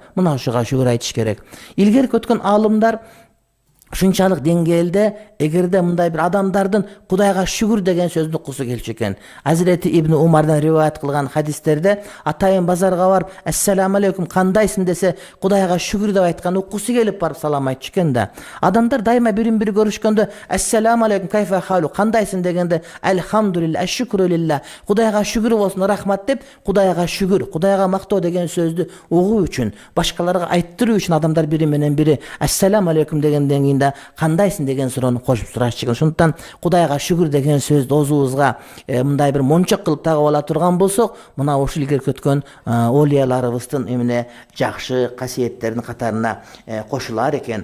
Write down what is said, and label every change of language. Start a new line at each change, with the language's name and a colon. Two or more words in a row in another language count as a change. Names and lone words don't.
Kyrgyz: Мына ушуга шүгүр айтыш керек. Илгерки өткөн аалымдар ушунчалык деңгээлде эгерде мындай бир адамдардын Кудайга шүгүр деген сөздү уккусу келчү экен. Азирети Ибн Умардан риваят кылган хадистерде атайын базарга барып
Arabic: السلام عليكم
Kyrgyz: кандайсың десе Кудайга шүгүр деп айткан уккусу келип барып салам айтчу экен да. Адамдар дайыма бирин бири көрүшкөндө
Arabic: السلام عليكم كيف حاله
Kyrgyz: кандайсың дегенде
Arabic: الحمد لله الشكر لله
Kyrgyz: Кудайга шүгүр болсун рахмат деп Кудайга шүгүр, Кудайга мактоо деген сөздү угуу үчүн, башкаларга айттыруу үчүн адамдар бири менен бири
Arabic: السلام عليكم
Kyrgyz: дегенден кийин кандайсың деген суроону кошуп сурашчу экен. Ошондуктан Кудайга шүгүр деген сөздү оозубузга мындай бир мончок кылып тагып ала турган болсок, мына ушул илгерки өткөн олияларыбыздын эмне жакшы касиеттеринин катарына кошулар экен.